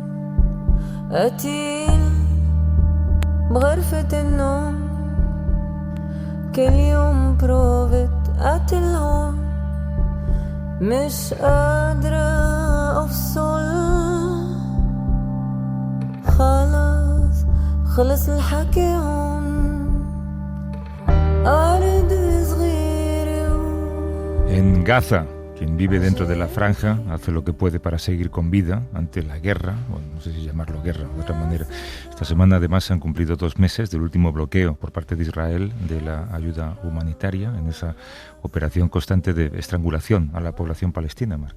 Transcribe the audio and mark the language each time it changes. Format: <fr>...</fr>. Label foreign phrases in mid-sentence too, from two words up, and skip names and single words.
<ar>قتيل بغرفة النوم كل يوم بروفة قتل هون مش قادرة أفصل خلص الحكي هون أرض صغيرة.</ar> <es>En Gaza, quien vive dentro de la franja hace lo que puede para seguir con vida ante la guerra, bueno, no sé si llamarlo guerra de otra manera. Esta semana además se han cumplido 2 meses del último bloqueo por parte de Israel de la ayuda humanitaria en esa operación constante de estrangulación a la población palestina, Marc.</es>